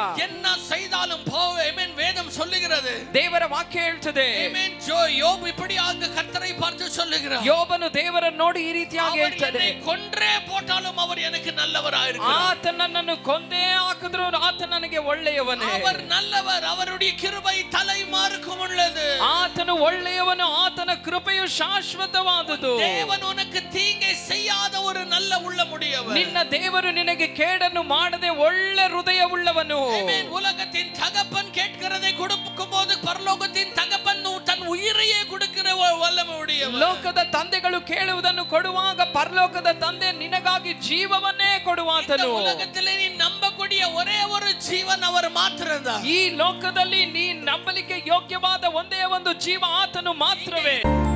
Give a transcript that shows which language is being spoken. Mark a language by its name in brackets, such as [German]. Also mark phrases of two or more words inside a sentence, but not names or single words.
[Tamil] என்ன செய்தாலும் ஆமென், வேதம் சொல்லுகிறது, [Kannada] ದೇವರ ವಾಕ್ಯ ಹೇಳ್ತದೆ, ಆಮೆನ್. [Tamil] யோபு இப்படியாக கர்த்தரை பார்த்து சொல்லுகிறார், [Kannada] ಯೋಬನು ದೇವರನ್ನು ನೋಡಿ ಈ ರೀತಿಯಾಗಿ ಹೇಳ್ತಾನೆ, [Tamil] கொன்றே போட்டாலும் அவர் எனக்கு நல்லவராய் இருக்கிறார். [Kannada] ಆತ ನನ್ನನ್ನು ಕೊಂದೇ ಹಾಕಿದ್ರು ಆತ ನನಗೆ ಒಳ್ಳೆಯವನೇ. [Tamil] அவர் நல்லவர், அவருடைய கிருபை தலைமாறுக்கும் உள்ளது. [Kannada] ಆತನು ಒಳ್ಳೆಯವನು, ಆತನ ಕೃಪೆಯು ಶಾಶ್ವತವಾದುದು. [Tamil] தேவன் உனக்கு தீங்கை செய்யாத ஒரு நல்ல உள்ளமுடையவர். [Kannada] ನಿನ್ನ ದೇವರು ನಿನಗೆ ಕೇಡನ್ನು ಮಾಡದೆ ಒಳ್ಳೆ ಹೃದಯ ಉಳ್ಳವನು. [Tamil] ஆமென். உலகத்தின் தகப்பன் கேட்கிறதை கொடுக்கும்போது பரலோகத்தின் தகப்பன் தன் உயிரையே கொடுக்கிற வல்லமை உடையவர். [Kannada] ಲೋಕದ ತಂದೆಗಳು ಕೇಳುವುದನ್ನು ಕೊಡುವಾಗ ಪರಲೋಕದ ತಂದೆ ನಿನಗಾಗಿ ಜೀವವನ್ನೇ ಕೊಡುವಾತನು. [Tamil] உலகத்திலே நீ நம்பக்கூடிய ஒரே ஒரு ஜீவன் அவர் மாத்திரம்தான். [Kannada] ಈ ಲೋಕದಲ್ಲಿ ನೀ ನಂಬಲಿಕ್ಕೆ ಯೋಗ್ಯವಾದ ಒಂದೇ ಒಂದು ಜೀವ ಆತನು ಮಾತ್ರವೇ.